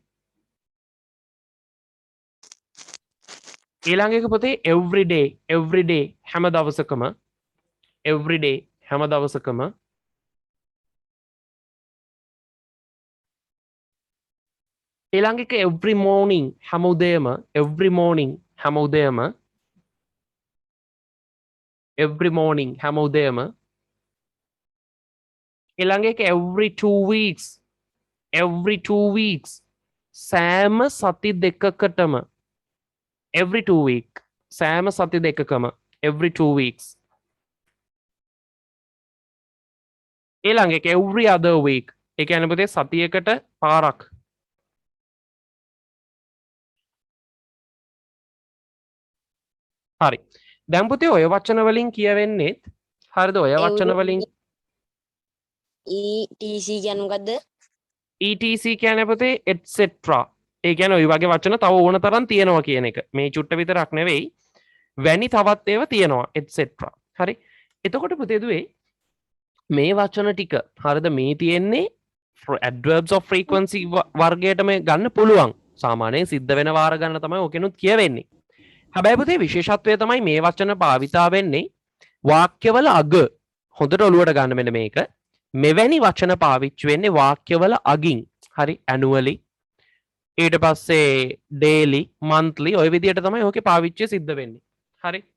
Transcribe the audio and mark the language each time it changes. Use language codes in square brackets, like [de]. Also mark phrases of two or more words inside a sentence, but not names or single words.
[si] ඊළඟ එක පුතේ everyday හැම දවසකම. everyday හැම දවසකම. ඊළඟ එක [en] every morning [si] හැම උදේම. [en] every morning [si] හැම උදේම. [en] every morning [si] හැම උදේම. ඊළඟ එක [en] every 2 weeks every 2 weeks [si] සෑම සති දෙකකටම. [en] every 2 week [si] සෑම සති දෙකකම. [en] every 2 weeks. [si] ඊළඟ එක [en] every other week. [si] ඒ කියන්නේ පුතේ සතියකට පාරක්. හරි. දැන් පුතේ ඔය වචන වලින් කියවෙන්නේත් හරිද? ඔය වචන වලින් ETC කියන්නේ මොකද්ද? etc කියන්නේ පුතේ etc. ඒ කියන්නේ ওই වගේ වචන තව ඕන තරම් තියෙනවා කියන එක. මේ චුට්ට විතරක් නෙවෙයි. වැනි තවත් ඒවා තියෙනවා etc. හරි. එතකොට පුතේ දුවේ මේ වචන ටික හරිද මේ තියෙන්නේ [en] adverbs of frequency [si] වර්ගයටම ගන්න පුළුවන්. සාමාන්‍යයෙන් සිද්ධ වෙන වාර ගන්න තමයි ඔකෙනුත් කියවෙන්නේ. හැබැයි පුතේ විශේෂත්වය තමයි මේ වචන භාවිතා වෙන්නේ වාක්‍යවල අග. හොඳට ඔලුවට ගන්න මෙන්න මේක. මෙවැනි වචන පාවිච්චි වෙන්නේ වාක්‍යවල අගින්. හරි annually ඊට පස්සේ [en] daily monthly [si] ඔය විදිහට තමයි ඕකේ පාවිච්චිය සිද්ධ වෙන්නේ. හරි.